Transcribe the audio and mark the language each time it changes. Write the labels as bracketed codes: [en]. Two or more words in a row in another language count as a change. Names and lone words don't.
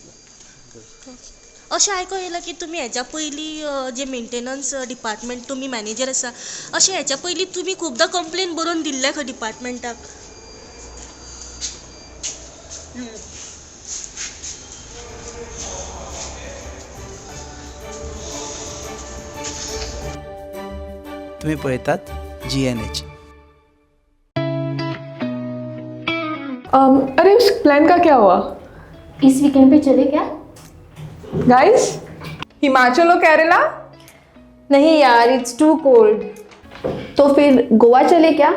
[kok] अशें आयको येयलां की तुमी हेच्या पयलीं जे मेंटेनन्स डिपार्टमेंट तुमी मॅनेजर आसा अशें हेच्या पयलीं तुमी खुबदां कंप्लेन बरोवन दिल्ल्या खंय डिपार्टमेंटाक? तुम्ही पळयतात GNH. [hi] अरे उस प्लान का क्या हुआ इस वीकेंड पे चले क्या? गाइस? हिमाचल और केरला? नहीं यार, [en] it's too cold. [hi] तो फिर गोवा चले क्या?